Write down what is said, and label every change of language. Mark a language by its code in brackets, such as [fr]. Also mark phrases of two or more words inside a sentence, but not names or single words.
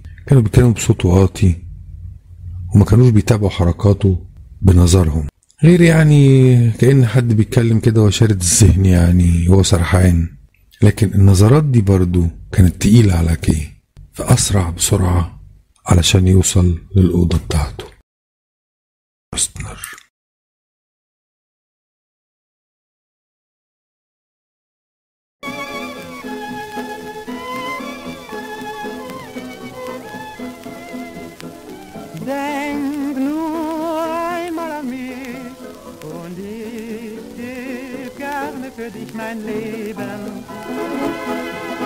[ar] كانوا بيتكلموا بصوت واطي وما كانوش بيتابعوا حركاته بنظرهم، غير كأن حد بيتكلم كده وشارد الذهن هو سرحان. لكن النظرات دي برضو كانت تقيلة على كي، فأسرع بسرعة علشان يوصل للأوضة بتاعته. بورسنر [de] Denk nur einmal an mich und ich gebe gerne für dich mein Leben.